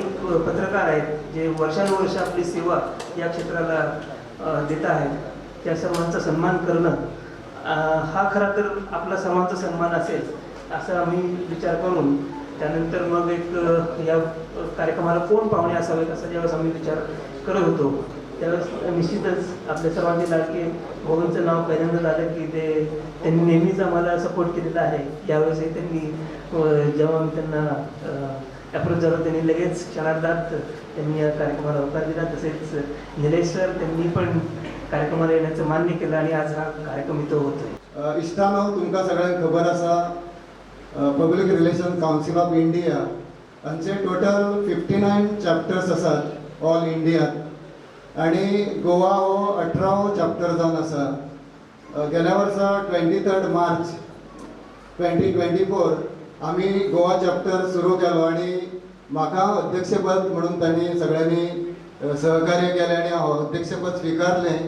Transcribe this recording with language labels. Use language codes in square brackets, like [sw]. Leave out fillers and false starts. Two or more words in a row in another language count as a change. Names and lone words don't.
[mr] पत्रकार आहेत, जे वर्षानुवर्ष आपली सेवा या क्षेत्राला देत आहेत, त्या सर्वांचा सन्मान करणं हा खरा तर आपला सर्वांचा सन्मान असेल असं आम्ही विचार करून त्यानंतर मग एक या कार्यक्रमाला कोण पाहुणे असावेत असा ज्यावेळेस आम्ही विचार करत होतो त्यावेळेस निश्चितच आपल्या सर्वांचे लाडके भाऊंचं नाव पहिल्यांदा आलं की त्यांनी नेहमीच आम्हाला सपोर्ट केलेला आहे. यावेळेसही त्यांनी जेव्हा आम्ही त्यांना अप्रोच झालो त्यांनी लगेच क्षणार्धात त्यांनी या कार्यक्रमाला होकार दिला. तसेच निलेश सर त्यांनी पण कार्यक्रमाला येण्याचं मान्य केलं आणि आज हा कार्यक्रम इथं होतोय. [kok] इश्टानो, तुमकां सगळ्यांक खबर आसा पब्लीक रिलेशन कावन्सिल ऑफ इंडिया हांचे टोटल 59 चॅप्टर्स आसात ऑल इंडियात आणि गोवा हो 18वो चॅप्टर जावन आसा. गेल्या वर्सा 23 मार्च 2024 आमी गोवा चॅप्टर सुरू केलो आणि म्हाका अध्यक्षपद म्हणून तांणी सगळ्यांनी सहकार्य केलें आणि हांव अध्यक्षपद स्विकारलें.